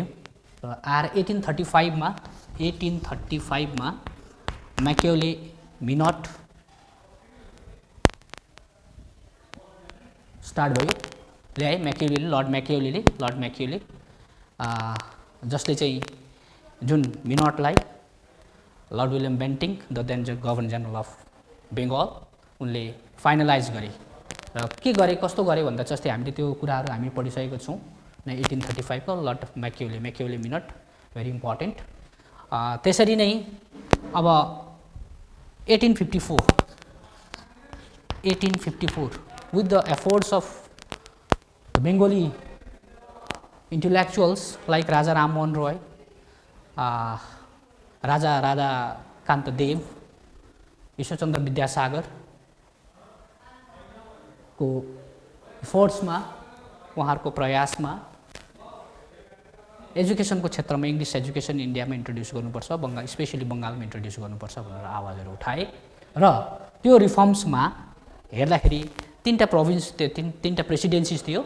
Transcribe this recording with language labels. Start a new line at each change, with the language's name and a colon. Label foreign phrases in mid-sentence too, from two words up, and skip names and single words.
Nepali: र 1835 मा म्याक्युले
English: minute start
Nepali: भयो, ल्याए लर्ड म्याक्युले जसले चाहिँ जुन मिनटलाई लर्ड विलियम बेन्टिङ
English: the then Governor General of Bengal
Nepali: उनले फाइनलाइज गरे। र के गरे, कस्तो गरे भन्दा चाहिँ अस्ति हामीले त्यो कुराहरू हामी पढिसकेको छौँ। 1835 को लर्ड म्याक्युले
English: minute very important.
Nepali: त्यसरी नै अब
English: 1854 with the efforts of the Bengali intellectuals like Raja Ram Mohan Roy,
Nepali: Raja Kanta Dev, ईश्वरचन्द्र विद्यासागर को एफोर्ट्समा, उहाँहरूको प्रयासमा एजुकेसनको क्षेत्रमा
English: English education
Nepali: इन्डियामा इन्ट्रोड्युस गर्नुपर्छ, स्पेसली बङ्गालमा इन्ट्रोड्युस गर्नुपर्छ भनेर आवाजहरू उठाए। र त्यो रिफर्म्समा हेर्दाखेरि तीनटा प्रेसिडेन्सिज थियो।